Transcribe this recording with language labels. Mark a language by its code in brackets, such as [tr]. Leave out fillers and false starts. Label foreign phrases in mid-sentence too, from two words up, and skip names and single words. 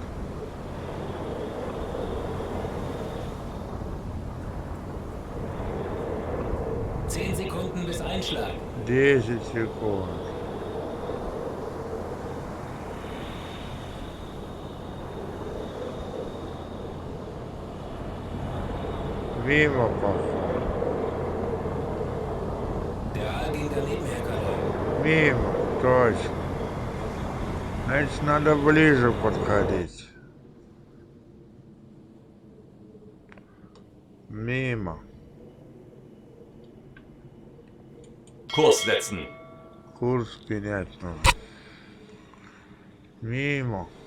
[de] 10 Sekunden bis Einschlag. [ru] 10 секунд. Мимо, походу. [de] Der Aal ging daneben, Herr Kaloy. [ru] Мимо, точно. Значит, надо ближе подходить. Мимо. [de] Kurs setzen. [ru] Курс менять надо. Мимо.